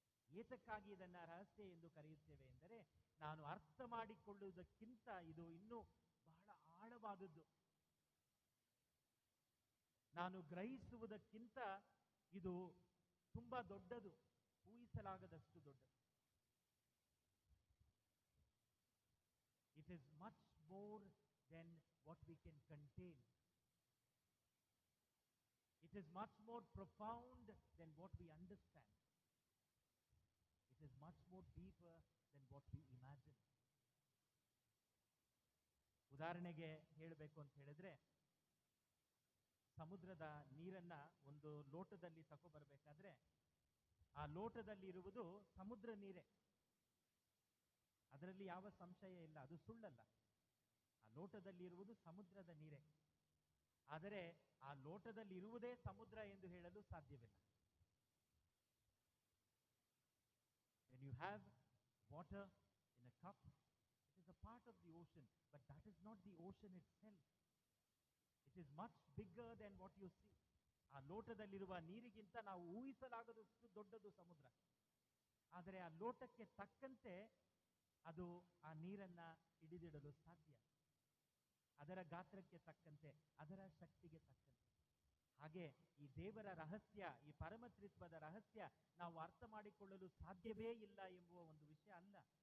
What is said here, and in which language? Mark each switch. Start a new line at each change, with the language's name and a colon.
Kannada: ಏತಕ್ಕಾಗಿ ಇದನ್ನ ರಹಸ್ಯ ಎಂದು ಕರೆಯುತ್ತೇವೆ ಎಂದರೆ, ನಾನು ಅರ್ಥ ಮಾಡಿಕೊಳ್ಳುವುದಕ್ಕಿಂತ ಇದು ಇನ್ನೂ ಬಹಳ ಆಳವಾದದ್ದು. ನಾನು ಗ್ರಹಿಸುವುದಕ್ಕಿಂತ ಇದು ತುಂಬಾ ದೊಡ್ಡದು, ಊಹಿಸಲಾಗದಷ್ಟು ದೊಡ್ಡದು.
English: It is much more than what we can contain. It is much more profound than what we understand. It is much more deeper than what we imagine.
Kannada: ಉದಾಹರಣೆಗೆ ಹೇಳಬೇಕು ಅಂತ ಹೇಳಿದ್ರೆ, ಸಮುದ್ರದ ನೀರನ್ನ ಒಂದು ಲೋಟದಲ್ಲಿ ತಗೊಬರ್ಬೇಕಾದ್ರೆ ಆ ಲೋಟದಲ್ಲಿ ಇರುವುದು ಸಮುದ್ರ ನೀರೇ, ಅದರಲ್ಲಿ ಯಾವ ಸಂಶಯ ಇಲ್ಲ, ಅದು ಸುಳ್ಳಲ್ಲ. ಆ ಲೋಟದಲ್ಲಿ ಇರುವುದು ಸಮುದ್ರದ ನೀರೇ. ಆದರೆ ಆ ಲೋಟದಲ್ಲಿ ಇರುವುದೇ ಸಮುದ್ರ ಎಂದು ಹೇಳಲು ಸಾಧ್ಯವಿಲ್ಲ.
English: When you have water in a cup, it is a part of the ocean, but that is not the ocean itself. It is much bigger than what you see.
Kannada: ಆ ಲೋಟದಲ್ಲಿರುವ ನೀರಿಗಿಂತ ನಾವು ಊಹಿಸಲಾಗದಷ್ಟು ದೊಡ್ಡದು ಸಮುದ್ರ. ಆದರೆ ಆ ಲೋಟಕ್ಕೆ ತಕ್ಕಂತೆ ಅದು ಆ ನೀರನ್ನ ಹಿಡಿದಿಡಲು ಸಾಧ್ಯ, ಅದರ ಗಾತ್ರಕ್ಕೆ ತಕ್ಕಂತೆ, ಅದರ ಶಕ್ತಿಗೆ ತಕ್ಕಂತೆ. ಹಾಗೆ ಈ ದೇವರ ರಹಸ್ಯ, ಈ ಪರಮತ್ರಿತ್ವದ ರಹಸ್ಯ ನಾವು ಅರ್ಥ ಮಾಡಿಕೊಳ್ಳಲು ಸಾಧ್ಯವೇ ಇಲ್ಲ ಎಂಬುವ ಒಂದು ವಿಷಯ ಅಲ್ಲ.